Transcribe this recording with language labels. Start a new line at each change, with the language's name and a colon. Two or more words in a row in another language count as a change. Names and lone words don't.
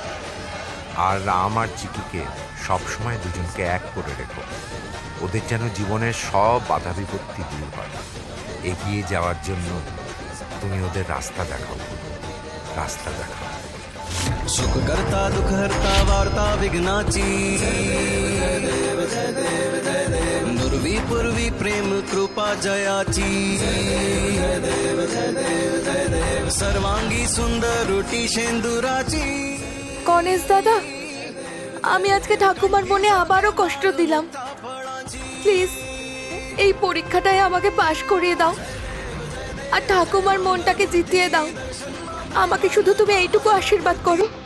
Bangla: আর রাম আর চিকিকে সবসময় দুজনকে এক করে রেখো। ওদের যেন জীবনের সব বাধা বিপত্তি দূর হয়। এগিয়ে যাওয়ার জন্য তুমি ওদের রাস্তা দেখাও, রাস্তা দেখাও।
Marathi: सुख करता दुख हरता वार्ता विघ्नाची दुर्वी पूर्वी प्रेम कृपा जयाची सर्वांगी सुंदर रुटी शेंदुराची।
Bangla: গণেশ দাদা, আমি আজকে ঠাকুমার মনে আবারও কষ্ট দিলাম। প্লিজ এই পরীক্ষাটায় আমাকে পাশ করিয়ে দাও আর ঠাকুমার মনটাকে জিতিয়ে দাও। আমাকে শুধু তুমি এইটুকু আশীর্বাদ করো।